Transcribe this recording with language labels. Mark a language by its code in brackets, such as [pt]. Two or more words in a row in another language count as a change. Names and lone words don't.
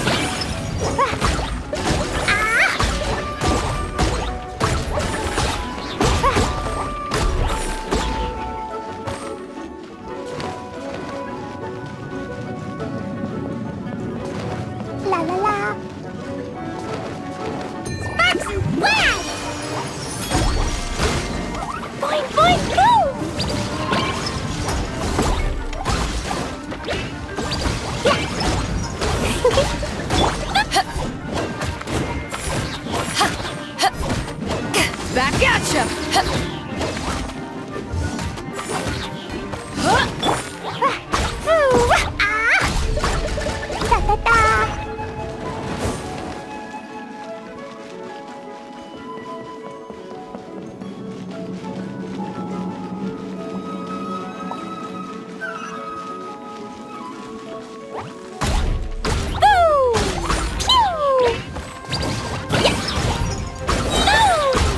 [en] Ah! La la la! Sparks and flash! Boing, boing, boom! Back at ya! Ta-ta-ta! Boo! Pew! Yeah! Boo!